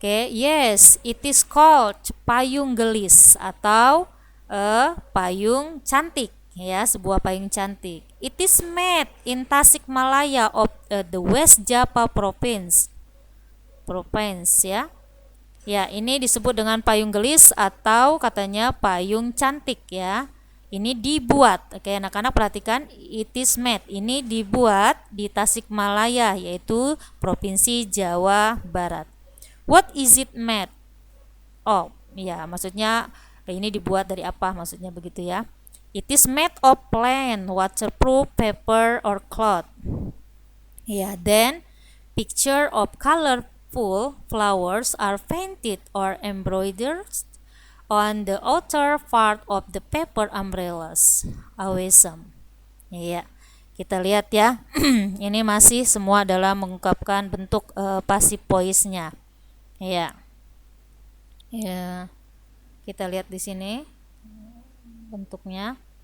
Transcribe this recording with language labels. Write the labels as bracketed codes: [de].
[en] Yes, it is called [id] payung gelis atau payung cantik ya, sebuah payung cantik. [en] It is made in Tasikmalaya of the West Java province ya. [id] Ya, ini disebut dengan payung gelis atau katanya payung cantik ya. Ini dibuat. Anak-anak perhatikan, [en] it is made. [id] Ini dibuat di Tasikmalaya, yaitu Provinsi Jawa Barat. [en] What is it made of? [id] Ya, maksudnya ini dibuat dari apa, maksudnya begitu ya. [en] It is made of plain waterproof paper or cloth. Ya, then picture of colorful flowers are painted or embroidered on the outer part of the paper umbrellas. [id] Awesome. Ya, kita lihat ya. Ini masih semua adalah mengungkapkan bentuk passive voice-nya. Ya. Ya. Kita lihat di sini bentuknya.